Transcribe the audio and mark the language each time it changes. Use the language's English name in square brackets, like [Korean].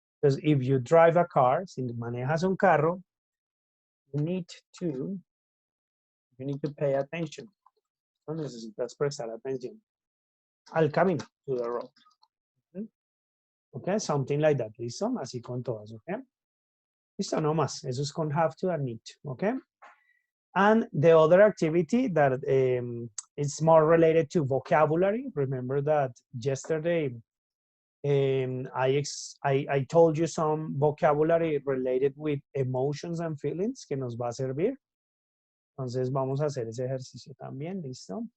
[English] Entonces, if you drive a car, [Spanish] si manejas un carro, [English] you to, you need to pay attention. [Spanish] Entonces, necesitas prestar atención al camino, [English] to the road. Okay, something like that, [Spanish] ¿listo? Así con todas, ¿ok? Listo, no más. Eso es con have to and need to, ¿ok? [English] And the other activity that is more related to vocabulary. Remember that yesterday I told you some vocabulary related with emotions and feelings [Spanish] que nos va a servir. Entonces vamos a hacer ese ejercicio también, ¿listo?